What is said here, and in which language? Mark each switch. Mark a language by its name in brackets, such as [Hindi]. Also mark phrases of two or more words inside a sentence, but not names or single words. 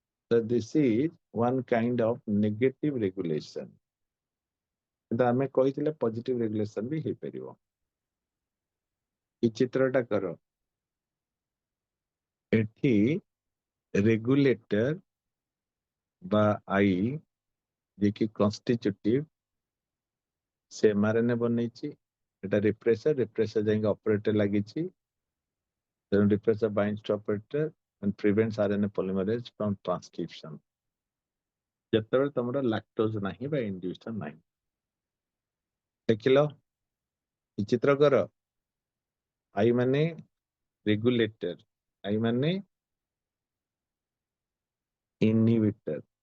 [English] So this is one kind of negative regulation. [Odia] କିନ୍ତୁ ଆମେ କହିଥିଲେ [English] positive regulation [Odia] ବି ହେଇପାରିବ। ଏ ଚିତ୍ରଟା କର, ଏଠି ରେଗୁଲେଟର বা ଆଇ ଯିଏକି କନଷ୍ଟିଚ୍ୟୁଟିଭ ସେ mRNA ବନେଇଛି, এটা ରିପ୍ରେସର ଯାଇକି ଅପରେଟର ଲାଗିଛି, ତେଣୁ ରିପ୍ରେସର [English] binds to operator and prevents RNA polymerase from transcription। [Odia] ଯେତେବେଳେ ତମର ଲାକ୍ଟୋଜ ନାହିଁ ବା ଇଣ୍ଡ୍ୟୁସନ ନାହିଁ, ଦେଖିଲ ଏ ଚିତ୍ର କର, ଆଇ ମାନେ ରେଗୁଲେଟର, ଆଇ ମାନେ ଇନହିବିଟର।